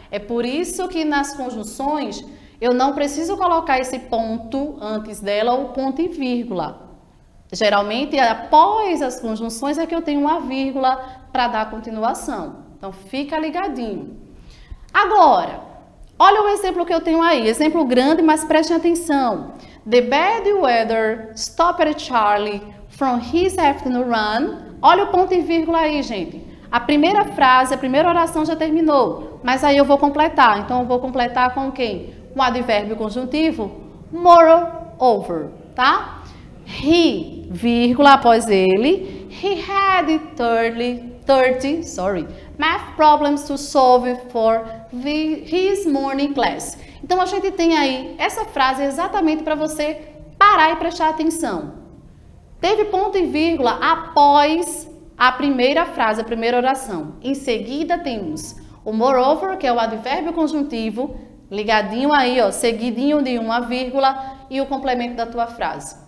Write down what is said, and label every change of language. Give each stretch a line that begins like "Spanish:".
Portuguese: É por isso que nas conjunções eu não preciso colocar esse ponto antes dela ou ponto e vírgula. Geralmente, após as conjunções é que eu tenho uma vírgula para dar continuação. Então, fica ligadinho. Agora, olha o exemplo que eu tenho aí. Exemplo grande, mas prestem atenção.
English: The bad weather stopped Charlie from his afternoon run.
Portuguese: Olha o ponto e vírgula aí, gente. A primeira frase, a primeira oração já terminou, mas aí eu vou completar. Então, eu vou completar com quem? Um advérbio conjuntivo, moreover, tá?
English: He,
Portuguese: vírgula após ele,
English: he had 30 math problems to solve for his morning class.
Portuguese: Então, a gente tem aí essa frase exatamente para você parar e prestar atenção. Teve ponto e vírgula após a primeira frase, a primeira oração. Em seguida, temos o moreover, que é o advérbio conjuntivo, ligadinho aí, ó, seguidinho de uma vírgula e o complemento da tua frase.